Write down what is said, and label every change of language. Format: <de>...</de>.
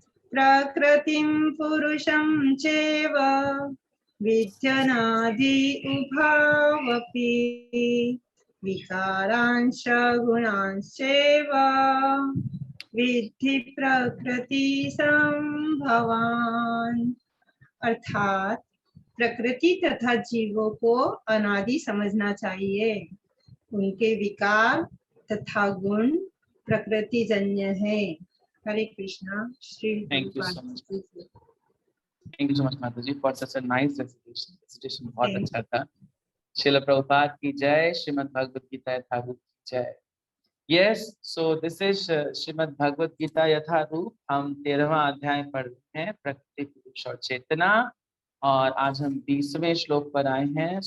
<sa>प्रकृतिं पुरुषं चैव विद्यनादि उभावपि विकारांश गुणांश्चैव विद्धि प्रकृति संभवान्।</sa> <hi>अर्थात प्रकृति तथा जीवों को अनादि समझना चाहिए, उनके विकार तथा गुण प्रकृति जन्य है। हरे Krishna. Shri</hi> <en>Thank you so much. Thank you so much माता जी for such a nice recitation.</en> <hi>Recitation बहुत अच्छा था। श्रील प्रभुपाद की जय, श्रीमद् भगवद गीता यथारूप की जय।</hi> <en>Yes, so this is Shrimad Bhagavad Gita Yatharup.</en> <hi>हम 13वां अध्याय पढ़ रहे हैं, प्रकृति पुरुष और चेतना, और आज हम 20वें श्लोक पर आए हैं।</hi>